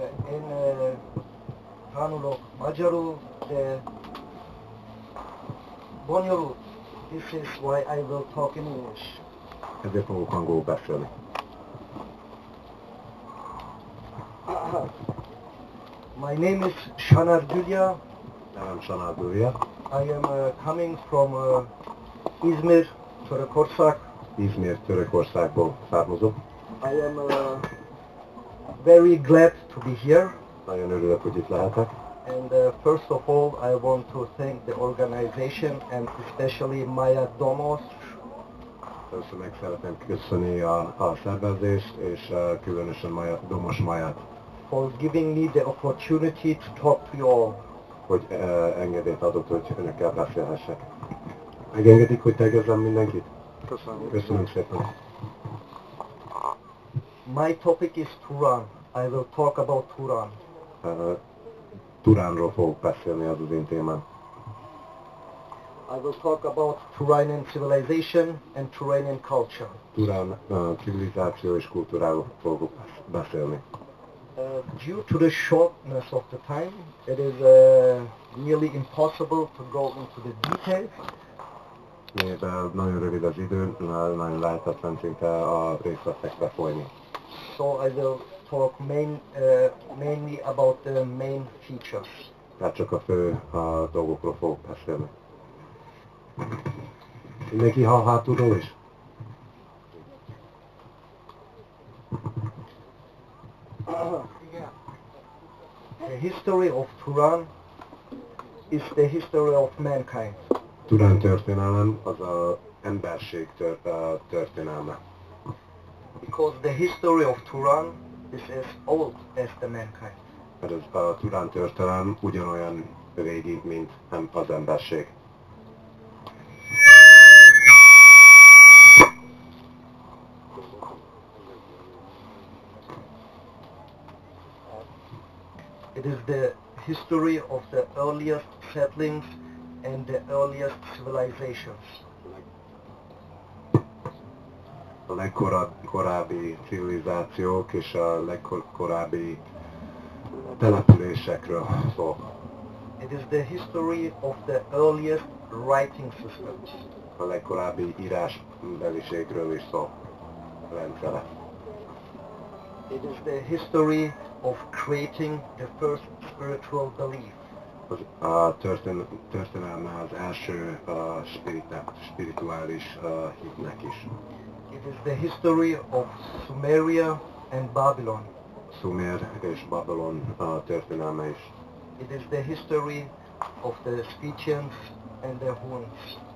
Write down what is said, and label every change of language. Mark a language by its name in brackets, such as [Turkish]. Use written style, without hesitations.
[Hungarian] Én tanulok magyarul, de bonyolult. [English] This is why I will talk in English. [Hungarian] Ezért fogok angolul beszélni. [English] My name is Gülya. [Hungarian] Nevem Sanár Gülya. [English] I am coming from İzmir, Törökország. [Hungarian] Izmir, Törökországból származom. [English] I am very glad to be here. [Hungarian] Nagyon örülök, hogy itt lehetek. [English] And first of all, I want to thank the organization and especially Maya Domos. [Hungarian] Először meg szeretném köszönni a szervezést, és különösen Domos Mayát. [English] For giving me the opportunity to talk to you all. [Hungarian] Hogy engedélyt adott, hogy önökkel beszélhessek. Megengedik, hogy tegezzem mindenkit? Köszönöm. Köszönöm szépen. [English] My topic is Turan. I will talk about Turan. [Hungarian] Turánról fogok beszélni, az én témám. [English] I will talk about Turanian civilization and Turanian culture. [Hungarian] Turán civilizáció és kultúráról fogok beszélni. [English] Due to the shortness of the time, it is nearly impossible to go into the details. [Hungarian] Mivel nagyon rövid az idő, nagyon lehetetlen szinte a részletekbe folyni. [English] So I will talk mainly about the main features. [Hungarian] Tehát csak a fő dolgokról fogok beszélni. Mindenki hall hátulról is? [English] The history of Turan is the history of mankind. [Hungarian] Turán történelem az az emberség történelme. [English] Because the history of Turan is as old as the mankind. [Hungarian] Mert a Turán történelem ugyanolyan régi, mint az emberség. [English] It is the history of the earliest settlings and the earliest civilizations. [Hungarian] A legkorábbi civilizációk és a legkorábbi településekről szól. [English] It is the history of the earliest writing systems. [Hungarian] A legkorábbi írásbeliségről is szól. Rendszere. [English] It is the history of creating the first spiritual belief. [Hungarian] A történelme az első spirituális hitnek is. [English] It is the history of Sumeria and Babylon. [Hungarian] Sumer és Babylon történelme is. [English] It is the history of the Scythians and the Huns.